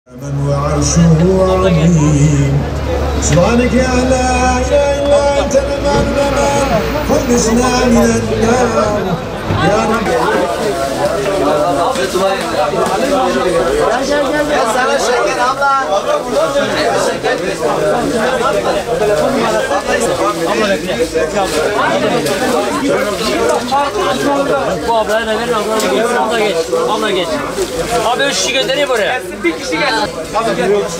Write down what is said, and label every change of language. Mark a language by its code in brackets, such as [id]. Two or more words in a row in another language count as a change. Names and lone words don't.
[ar] من وعرشه عظيم سبحانك يا لا اله الا انت المان المان خلصنا من النار يا رب [tr] Ya sana şeker abla. Bu ablaya da verin, abla geç. Abla geç. Abi 3 kişi göndereyim buraya. Bir kişi gelsin. Abi gel.